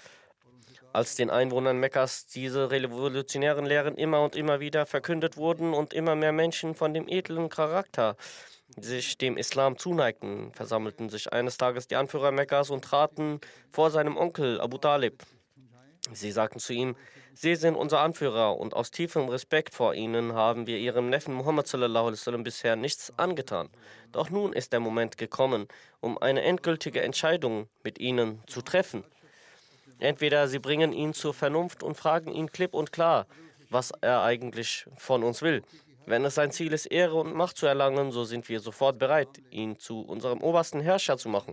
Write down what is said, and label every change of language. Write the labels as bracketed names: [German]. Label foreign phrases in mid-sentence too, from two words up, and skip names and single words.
[German] Als den Einwohnern Mekkas diese revolutionären Lehren immer und immer wieder verkündet wurden und immer mehr Menschen von dem edlen Charakter sich dem Islam zuneigten, versammelten sich eines Tages die Anführer Mekkas und traten vor seinem Onkel Abu Talib. Sie sagten zu ihm, Sie sind unser Anführer und aus tiefem Respekt vor Ihnen haben wir Ihrem Neffen Muhammad [Arabic] صلى الله عليه وسلم [German] bisher nichts angetan. Doch nun ist der Moment gekommen, um eine endgültige Entscheidung mit Ihnen zu treffen. Entweder Sie bringen ihn zur Vernunft und fragen ihn klipp und klar, was er eigentlich von uns will. Wenn es sein Ziel ist, Ehre und Macht zu erlangen, so sind wir sofort bereit, ihn zu unserem obersten Herrscher zu machen.